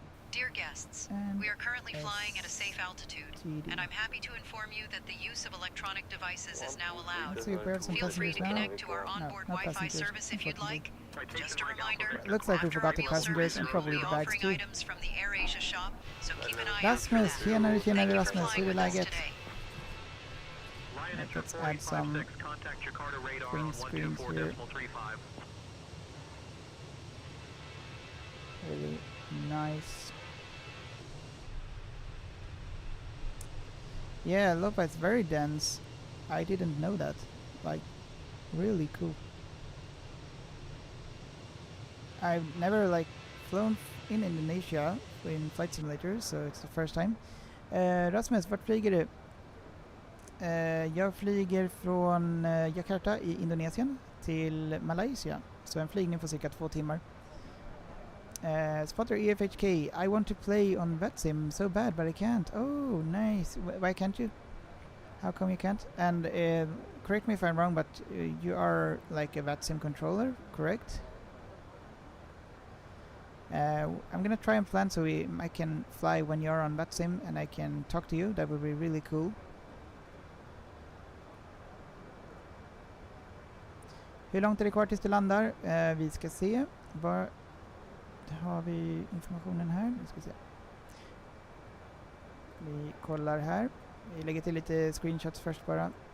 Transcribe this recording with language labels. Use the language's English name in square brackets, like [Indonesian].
[English] Dear guests, we are currently flying at a safe altitude, and I'm happy to inform you that the use of electronic devices is now allowed. Feel free to connect to our onboard Wi-Fi service if you'd like. Just a reminder, looks like we forgot the passengers and probably the bags too. items from the AirAsia shop, so keep an eye [Swedish] Rasmus, tjenare Rasmus, hur är läget? [English] Lion Let's add some contact Jakarta radar green on screens here. 124.35. Really nice. Yeah, Lopa, it's very dense. I didn't know that. Like, really cool. I've never like flown in Indonesia in flight simulators, so it's the first time. [Swedish] Rasmus, vart flyger du? Jag flyger från Jakarta i Indonesien till Malaysia. Så en flygning på cirka 2 timmar. [English] Spotter EFHK, I want to play on VetSim so bad, but I can't. Oh, nice. Why can't you? How come you can't? And correct me if I'm wrong, but you are like a VetSim controller, correct? I'm gonna try and plan so I can fly when you're on VetSim and I can talk to you. That would be really cool. [Swedish] Hur långt är det kvar tills du landar? Vi ska se. Var har vi informationen här? Vi ska se. Vi kollar här. Vi lägger till lite screenshots först bara.